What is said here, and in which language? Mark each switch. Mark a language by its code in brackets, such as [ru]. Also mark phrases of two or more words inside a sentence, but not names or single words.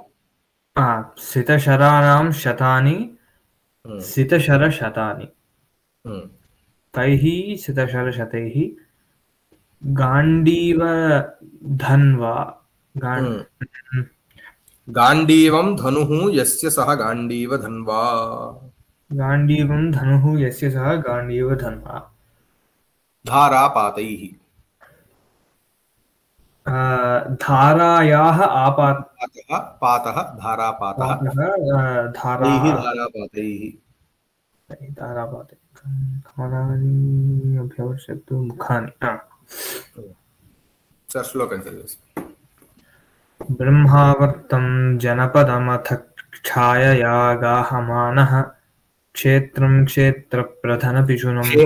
[sa] సితశరాణాం శతాని సితశర శతాని తైః సితశర శతైః గాండీవ ధన్వా గాండీవం ధనుః యస్య సహ గాండీవ ధన్వా గాండీవం ధనుః యస్య సహ గాండీవ ధన్వా ధారాపాతైః धारायाः पातः धारापातः ब्रह्मावर्तं जनपदमथ छायया गाहमानः क्षेत्रं क्षेत्रप्रधनपिशुनं